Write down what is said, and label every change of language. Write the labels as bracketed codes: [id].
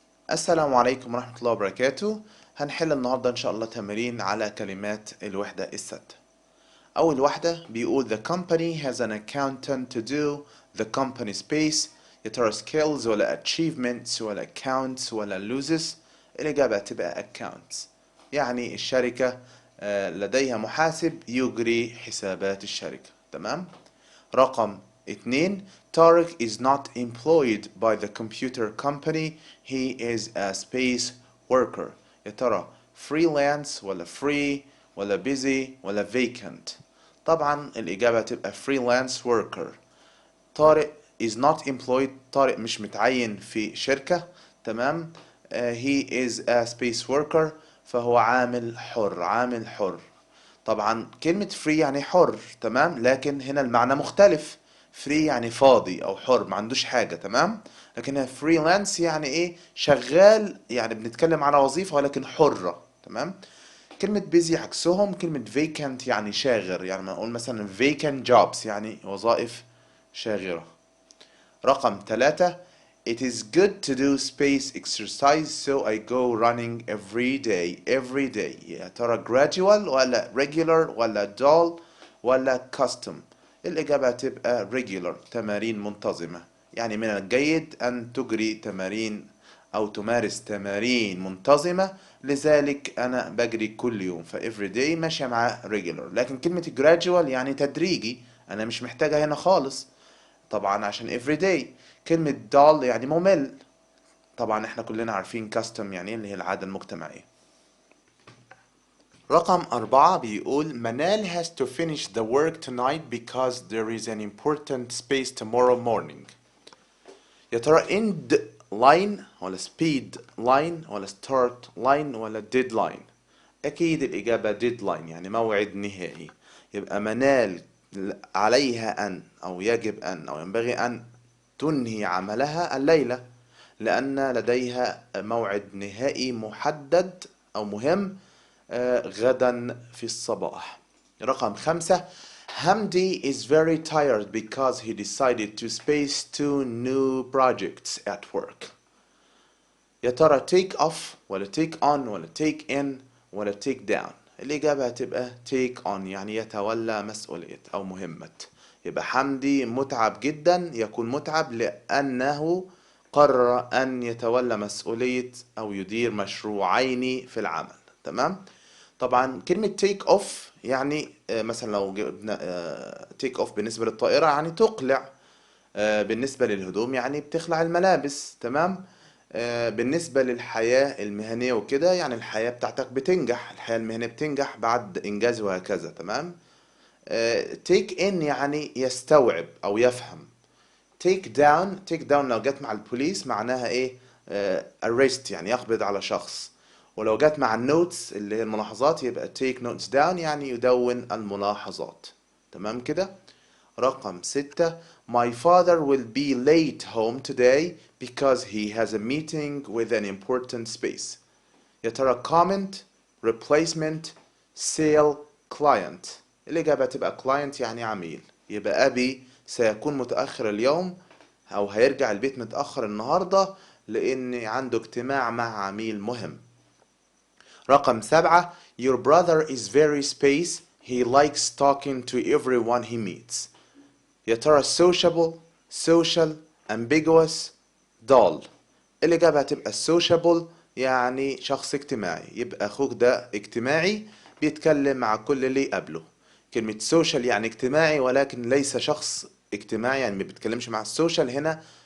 [ar] السلام عليكم ورحمة الله وبركاته. هنحل النهاردة إن شاء الله تمارين على كلمات الوحدة السادسة. أول واحدة بيقول [en] the company has an accountant to do the company space. [ar] يا ترى skills ولا achievements ولا counts ولا loses؟ الإجابة تبقى accounts، يعني الشركة لديها محاسب يجري حسابات الشركة. تمام. رقم 2 [en] طارق is not employed by the computer company, he is a space worker. [ar] يا ترى freelance ولا free ولا busy ولا vacant؟ طبعا الإجابة تبقى freelance worker. طارق [en] is not employed، [ar] طارق مش متعين في شركة. تمام. [en] he is a space worker، [ar] فهو عامل حر، عامل حر. طبعا كلمة free يعني حر، تمام، لكن هنا المعنى مختلف. free يعني فاضي او حر ما عندوش حاجة، تمام. لكن هنا freelance يعني ايه؟ شغال، يعني بنتكلم على وظيفة ولكن حرة. تمام. كلمة busy عكسهم كلمة vacant يعني شاغر، يعني ما نقول مثلا [en] vacant jobs [ar] يعني وظائف شاغرة. رقم 3 [en] It is good to do space exercise so I go running every day. Every day [ar] يا ترى gradual ولا regular ولا dull ولا custom؟ الإجابة تبقى regular، تمارين منتظمة. يعني من الجيد أن تجري تمارين أو تمارس تمارين منتظمة، لذلك أنا بجري كل يوم، ف [en] every day [ar] ماشية مع regular. لكن كلمة gradual يعني تدريجي، أنا مش محتاجها هنا خالص طبعا عشان everyday. كلمة dull يعني ممل. طبعا احنا كلنا عارفين custom يعني ايه، اللي هي العادة المجتمعية. رقم 4 بيقول [en] منال has to finish the work tonight because there is an important space tomorrow morning. [ar] يا ترى end line ولا speed line ولا start line ولا deadline؟ أكيد الإجابة deadline يعني موعد نهائي. يبقى منال عليها أن أو يجب أن أو ينبغي أن تنهي عملها الليلة، لأن لديها موعد نهائي محدد أو مهم غدا في الصباح. رقم 5 [en] Hamdi is very tired because he decided to space 2 new projects at work. [ar] يا ترى take off ولا take on ولا take in ولا take down؟ الإجابة هتبقى take on يعني يتولى مسؤولية أو مهمة. يبقى حمدي متعب جدا، يكون متعب لأنه قرر أن يتولى مسؤولية أو يدير مشروعين في العمل. تمام. طبعا كلمة take off يعني مثلا لو جبنا take off بالنسبة للطائرة يعني تقلع، بالنسبة للهدوم يعني بتخلع الملابس. تمام. بالنسبة للحياة المهنية وكده يعني الحياة بتاعتك بتنجح، الحياة المهنية بتنجح بعد إنجاز وهكذا. تمام. take in يعني يستوعب أو يفهم. take down لو جت مع البوليس معناها إيه؟ arrest يعني يقبض على شخص. ولو جت مع النوتس اللي هي الملاحظات يبقى take notes down يعني يدون الملاحظات. تمام كده. رقم 6 [en] My father will be late home today because he has a meeting with an important space. [ar] يا ترى comment replacement sale client؟ الإجابة تبقى client يعني عميل. يبقى أبي سيكون متأخر اليوم أو هيرجع البيت متأخر النهاردة لأن عنده اجتماع مع عميل مهم. رقم 7 [en] Your brother is very space, he likes talking to everyone he meets. [ar] يا ترى sociable social ambiguous dull؟ الإجابة هتبقى sociable يعني شخص اجتماعي، يبقى أخوك ده اجتماعي بيتكلم مع كل اللي يقابله. كلمة social يعني اجتماعي ولكن ليس شخص اجتماعي، يعني ما بيتكلمش مع السوشيال هنا.